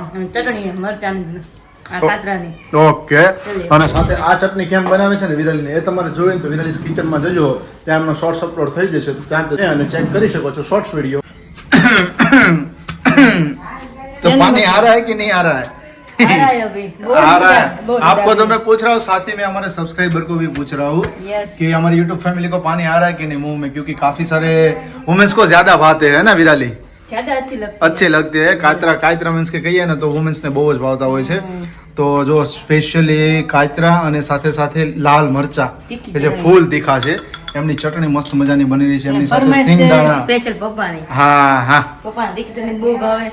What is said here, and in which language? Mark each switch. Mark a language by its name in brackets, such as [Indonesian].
[Gujarati] અને ચટણી મરચાંની આ કાતરાની ઓકે અને સાથે આ ચટણી કેમ બનાવે છે ને વિરલની એ તમારે જોઈએ ને તો વિરલીસ કિચનમાં જજો ત્યાં એમનો શોર્ટ્સ અપલોડ થઈ જશે તો ત્યાં તમે અને ચેક કરી શકો છો શોર્ટ્સ વિડીયો [Hindi] तो पानी आ रहा है [Gujarati] कि नहीं आ रहा है [Hindi] आ रहा है अभी आ रहा है आपको तो मैं पूछ रहा हूँ साथ ही में हमारे सब्सक्राइबर को भी पूछ रहा हूँ [English] Yes. [Hindi] कि हमारी यूट्यूब फैमिली को पानी आ रहा है कि नहीं मुंह में क्योंकि काफी सारे वुमेन्स को ज्यादा भाते हैं ना विराली ज्यादा अच्छी लगती अच्छे लगते हैं कायत्रा मीन्स के कहिए ना तो [Gujarati] વુમેન્સ ને બહુ જ ભાવતા હોય છે તો જો સ્પેશિયલી કાયત્રા અને સાથે સાથે લાલ મરચા તીખી કે જે ચટણી. ફૂલ તીખા છે એમની ચટણી મસ્ત મજાની બની રહી છે એમની સાથે ફરમાઈશ છે સિંગદાણા સ્પેશિયલ પપ્પાની હા હા પપ્પાને તીખી ચટણી બહુ ભાવે